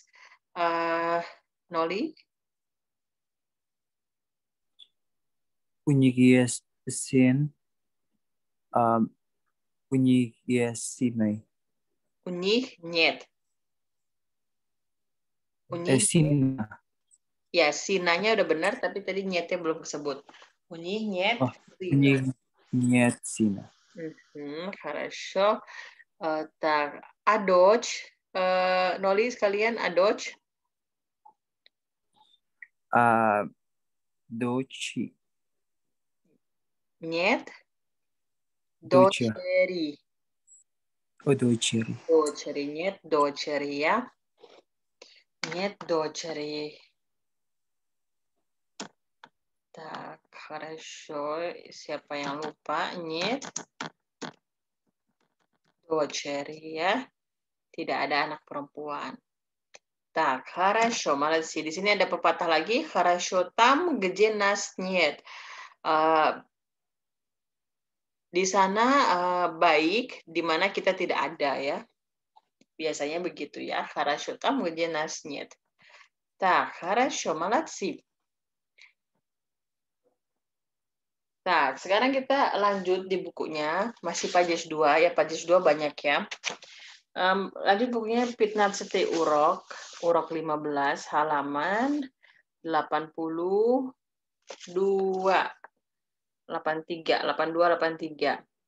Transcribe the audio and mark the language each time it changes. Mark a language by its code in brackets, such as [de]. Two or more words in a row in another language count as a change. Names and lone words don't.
[ru] Ноли? У них есть сын. У них есть сыны. У них нет. У них Сына. [id] ya, sinanya udah benar, tapi tadi nyetnya belum kesebut. [ru] У них нет У них нет сына. Хорошо. Так, а дочь? Ноли sekalian, а дочь? Дочь. Нет. Дочь. Дочери. Дочери. Дочери. Нет дочери, ya. Нет дочери. Так, хорошо. [id] Siapa yang lupa? [ru] Нет. Дочери, [id] ya. Tidak ada anak perempuan. [ru] Так, хорошо, молодцы. [id] Di sini ada pepatah lagi. [ru] Хорошо там, где нас нет. [id] Di sana baik, di mana kita tidak ada ya. Biasanya begitu ya. [ru] Хорошо, там, где нас нет. Так, хорошо, молодцы. [id] Nah, sekarang kita lanjut di bukunya. Masih pages 2, ya pages 2 banyak ya. Lanjut bukunya 15 urok 15, halaman 82, 83, 82, 83.